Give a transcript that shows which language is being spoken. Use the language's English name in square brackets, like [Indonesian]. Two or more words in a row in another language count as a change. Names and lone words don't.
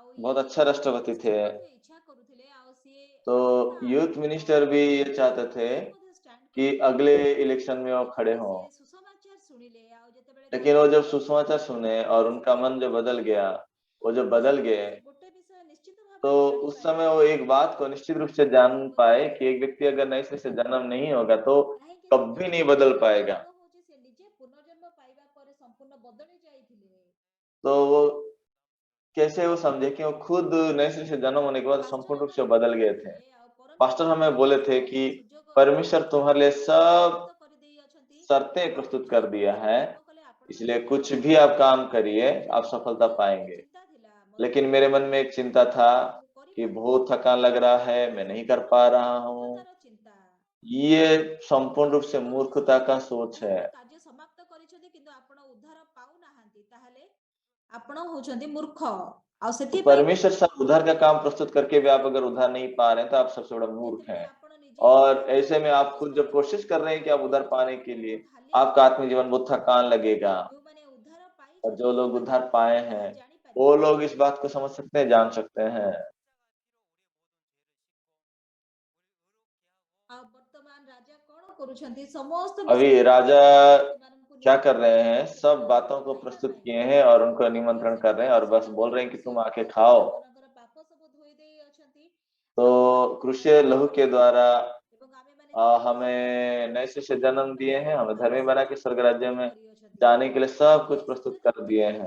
[Hindi] बहुत अच्छा राष्ट्रपति थे। [Odia] ଇଚ୍ଛା କରୁଥିଲେ ଆଉ ସିଏ [Hindi] तो यूथ मिनिस्टर भी ये चाहते थे कि अगले इलेक्शन में वो खड़े हों, [Odia] ସୁସମାଚାର ଶୁଣିଲେ ଆଉ ଯେତେବେଳେ [Hindi] लेकिन वो जब सुसमाचार सुने और उनका मन जो बदल गया, वो जब बदल गए [Odia] ଗୋଟେ ବିଷୟ ନିଶ୍ଚିତ [Hindi] तो [Odia] ଭାବରେ [Hindi] उस समय वो एक बात को निश्चित रूप से जान पाए कि एक व्यक्ति अगर नए सिरे से जन्म नहीं होगा तो कभी नहीं बदल पाएगा। [Odia] ସେ ନିଜେ ପୁନର୍ଜନ୍ମ ପାଇବା ପରେ ସମ୍ପୂର୍ଣ୍ଣ ବଦଳି ଯାଇଥିଲେ। [Hindi] तो वो कैसे वो समझे कि वो खुद नए सिरे से जन्म होने के बाद संपूर्ण रूप से बदल गए थे। पास्टर हमें बोले थे कि परमेश्वर तुम्हारे लिए सब शर्तें प्रस्तुत कर दिया है, इसलिए कुछ भी आप काम करिए आप सफलता पाएंगे। लेकिन मेरे मन में एक चिंता था कि बहुत थकान लग रहा है, मैं नहीं कर पा रहा हूँ। ये संपूर्ण रूप से मूर्खता का सोच है। [Odia] କାର୍ଯ୍ୟ ସମାପ୍ତ କରିଛନ୍ତି କିନ୍ତୁ ଆପଣ ଉଦ୍ଧାର ପାଉନାହାନ୍ତି ତାହେଲେ ଆପଣ ହଉଛନ୍ତି ମୂର୍ଖ ଆଉ [Hindi] तो [Odia] ସେଥିପାଇଁ [Hindi] परमेश्वर सब उद्धार का काम प्रस्तुत करके भी आप अगर उद्धार नहीं पा रहे हैं तो आप सबसे बड़ा मूर्ख हैं। और ऐसे में आप खुद जब कोशिश कर रहे हैं कि आप उद्धार पाने के लिए, आपका आत्मिक जीवन बहुत थकान लगेगा। और जो लोग उद्धार पाए हैं वो लोग इस बात को समझ सकते हैं, जान सकते हैं। [Odia] ଆଉ ବର୍ତ୍ତମାନ ରାଜା କଣ କରୁଛନ୍ତି ସମସ୍ତ [Hindi] अभी राजा क्या कर रहे हैं, सब बातों को प्रस्तुत किए हैं और उनको निमंत्रण कर रहे हैं और बस बोल रहे हैं कि तुम आके खाओ। तो क्रूसीय लहू के द्वारा हमें नए सिरे से जन्म दिए हैं, हमें धर्मी बना के स्वर्ग राज्य में जाने के लिए सब कुछ प्रस्तुत कर दिए हैं।